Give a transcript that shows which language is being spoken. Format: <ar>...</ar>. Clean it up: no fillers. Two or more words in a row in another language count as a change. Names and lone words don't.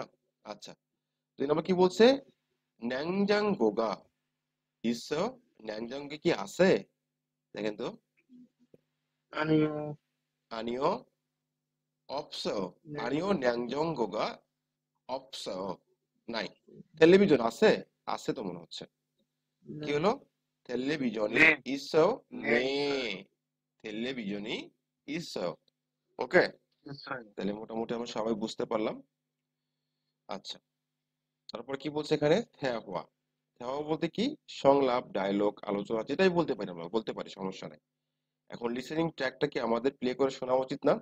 <bn>আচ্ছা, 2 নম্বর কি বলছে,</bn> <ko>냉장고가 있어요,</ko> <bn>ন্যাংজাঙ্গে কি আছে, দেখেন তো,</bn> <ko>আনিও। 아니요 없어요, 아니요 냉장고가 없어요, নাই।</ko> <bn>টেলিভিশন আছে, আছে তো মনে হচ্ছে। কি হলো,</bn> <ko>텔레비전이 নে। 있어? নে। 네. 텔레비전이 있어.</ko> <bn>ওকে, নিশ্চয়ই। তাহলে মোটামুটি আমরা সবাই বুঝতে পারলাম। আচ্ছা, তারপর কি বলছে এখানে, থেহওয়া। থেহওয়া বলতে কি, সংলাপ, ডায়লগ, আলোচনা, যেটাই বলতে পারি, আমরা বলতে পারি, সমস্যা নাই। এখন লিসেনিং ট্র্যাকটা কি আমাদের প্লে করে শোনা উচিত না?</bn>